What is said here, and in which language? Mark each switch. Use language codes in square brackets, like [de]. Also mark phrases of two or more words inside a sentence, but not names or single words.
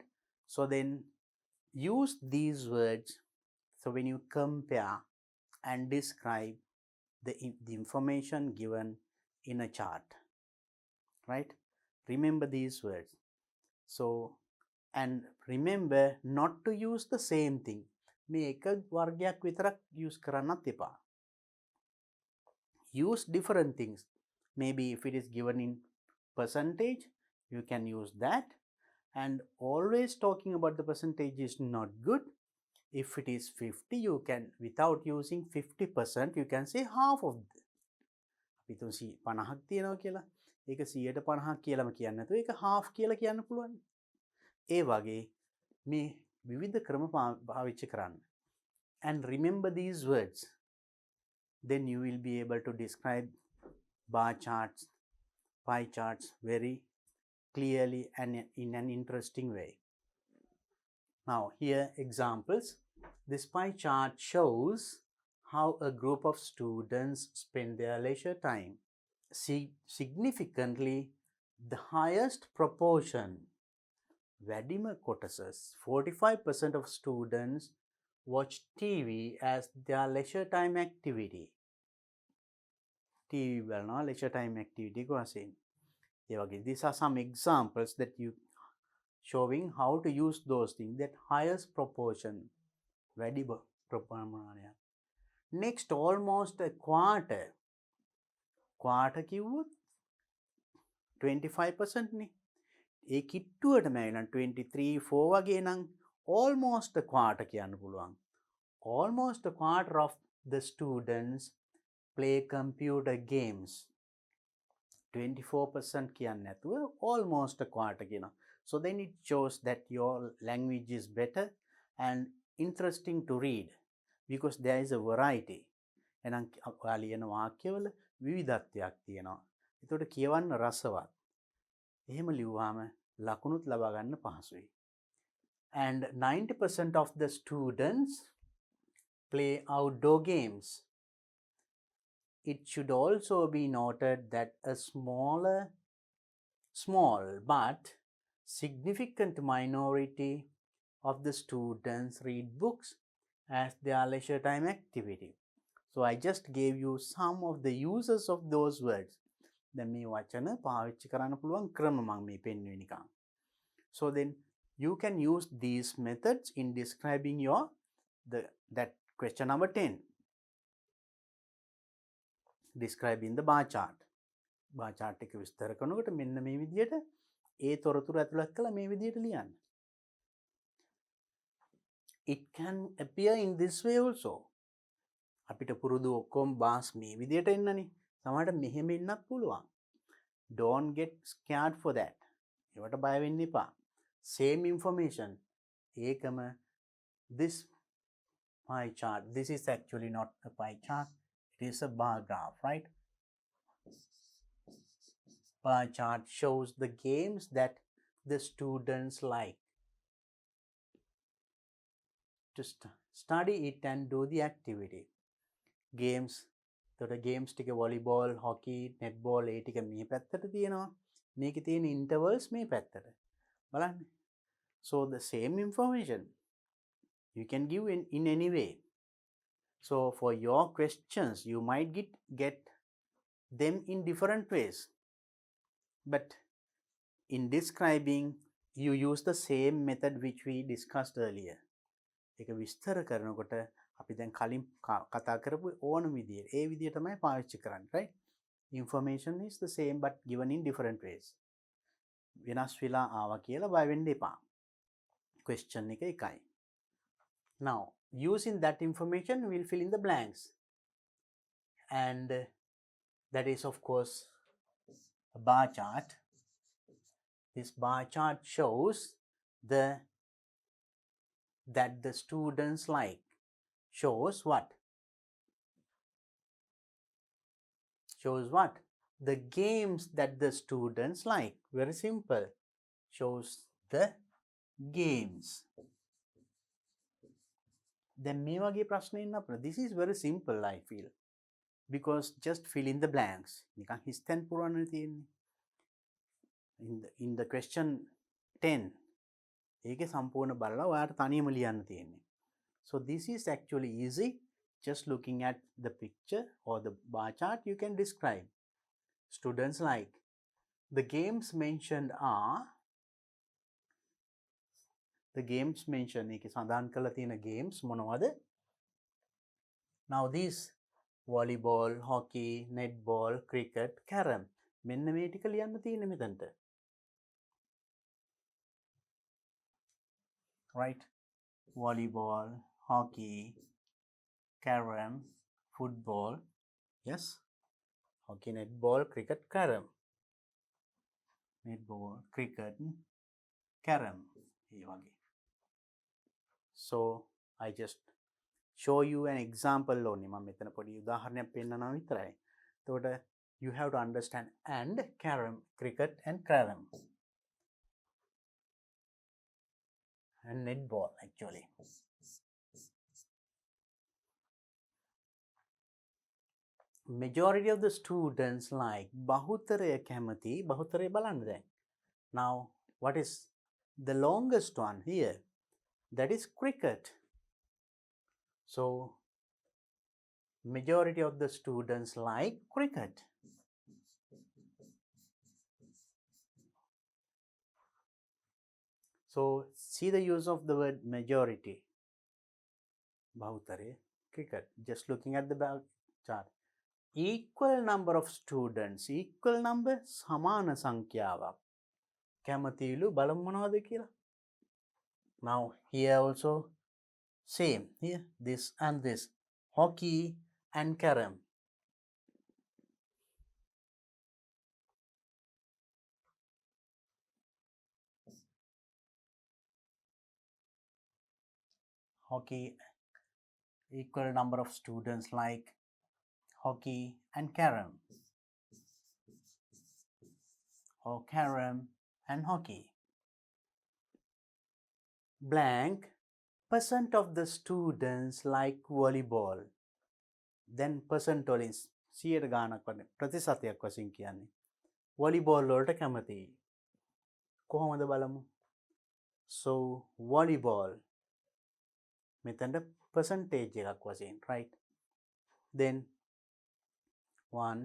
[en] So then use these words. So when you compare and describe the information given in a chart, right? Remember these words. So, and remember not to use the same thing. [si] මේ එක වර්ගයක් විතරක් use කරන්නත් එපා. [en] Use different things. Maybe if it is given in percentage, you can use that. And always talking about the percentage is not good. If it is 50, you can, without using 50%, you can say half of it. [si] අපි තුන් 50ක් තියෙනවා කියලා. ඒක 150ක් කියලාම කියන්න නැතුව ඒක half කියලා කියන්න පුළුවන්. ඒ වගේ මේ විවිධ ක්‍රම පාවිච්චි කරන්න. [en] And remember these words. Then you will be able to describe bar charts, pie charts very clearly and in an interesting way. Now here examples. This pie chart shows how a group of students spend their leisure time. Significantly, the highest proportion, [si] වැඩිම කොටසස්, [en] 45% of students watch TV as their leisure time activity. [si] TV බලනවා [en] leisure time activity [si] එක වශයෙන්. ඒ වගේ [en] these are some examples that you showing how to use those things, that highest proportion, [si] වැඩි ප්‍රමාණයක්. [en] Next, almost a quarter. Quarter [si] කිව්වොත් 25% නේ. ඒ කිට්ටුවටම ඇවිල්ලා 23, 4 වගේ නම් [en] almost a quarter [si] කියන්න පුළුවන්. [en] Almost a quarter of the students play computer games. [si] 24% කියන්න නැතුව [en] almost a quarter [si] කියනවා. [en] So then it shows that your language is better and interesting to read because there is a variety. [si] එහෙනම් ඔයා ලියන වාක්‍යවල විවිධත්වයක් තියෙනවා. ඒකට කියවන්න රසවත්. එහෙම ලිව්වාම ලකුණුත් ලබා ගන්න පහසුයි. [en] And 90% of the students play outdoor games. It should also be noted that a small but significant minority of the students read books as their leisure time activity. So I just gave you some of the uses of those words. [si] දැන් මේ වචන පාවිච්චි කරන්න පුළුවන් ක්‍රම මම මේ පෙන්වුවේ නිකන්. [en] So then you can use these methods in describing your that question number 10. Describing the bar chart. Bar chart [si] එක විස්තර කරනකොට මෙන්න මේ විදිහට ඒ තොරතුරු ඇතුළත් කළා මේ විදිහට ලියන්න. [en] It can appear in this way also. [si] අපිට පුරුදු ඔක්කොම bars මේ විදිහට එන්නනේ. සමහරට මෙහෙම එන්නත් පුළුවන්. [en] Don't get scared for that. [si] ඒවට බය වෙන්න එපා. [en] Same information. ඒකම this pie chart. This is actually not a pie chart. It is a bar graph, right? Bar chart shows the games that the students like. To study it and do the activity. Games. [si] තොට ගේම්ස් ටික වොලිබෝල්, හොකි, නෙට්බෝල් ඒ ටික මේ පැත්තට තියෙනවා. මේකේ තියෙන ඉන්ටර්වල්ස් මේ පැත්තට. බලන්න. [en] So the same information you can give in any way. So for your questions you might get them in different ways. But in describing you use the same method which we discussed earlier. [si] ඒක විස්තර කරනකොට අපි දැන් කලින් කතා කරපු ඕන විදියට ඒ විදිය තමයි පාවිච්චි කරන්නේ, [en] right? Information is the same but given in different ways. [si] වෙනස් වෙලා ආවා කියලා බය වෙන්න එපා. Question එක එකයි. [en] Now, using that information we'll fill in the blanks. And that is of course a bar chart. This bar chart shows that the students like. Shows what? Shows what? The games that the students like. Very simple. Shows the games. [si] Then මේ වගේ ප්‍රශ්න එන්න අපිට. [en] This is very simple I feel. Because just fill in the blanks. [si] නිකන් හිස්තැන් පුරවන්න තියෙන්නේ. [en] In the question 10 [si] ඒකේ සම්පූර්ණ බලලා ඔයාලට තනියම ලියන්න තියෙන්නේ. [en] So this is actually easy. Just looking at the picture or the bar chart you can describe. Students like the games mentioned are the games mentioned [si] එකේ සඳහන් කරලා තියෙන [en] games මොනවද? Now these volleyball, hockey, netball, cricket, carom [si] මෙන්න මේ ටික ලියන්න තියෙන්නේ මෙතනට. [en] Right? Volleyball, hockey, carom, football. Yes? Hockey, netball, cricket, carom. Netball, cricket, carom. So I just show you an example only. [si] මම මෙතන පොඩි උදාහරණයක් පෙන්නනවා විතරයි. [en] එතකොට you have to understand and carom, cricket and carom. And netball actually. Majority of the students like [si] බහුතරය කැමති බහුතරය බලන්න දැන්. [en] Now what is the longest one here? That is cricket. So majority of the students like cricket. So see the use of the word majority. [si] bahutare cricket. [en] Just looking at the chart. Equal number of students, equal number [si] සමාන සංඛ්‍යාවක් කැමතිලු බලමු මොනවද කියලා. [en] Now here also same here this and this hockey and carom. Hockey, equal number of students like hockey and carom, or carom and hockey. Blank percent of the students like volleyball. Then percent [si] වලින් 100 ගානක් වගේ ප්‍රතිශතයක් වශයෙන් කියන්නේ volleyball වලට කැමතියි. කොහොමද බලමු. So volleyball මෙතනට percentage එකක් වශයෙන්, [en] right? Then 1.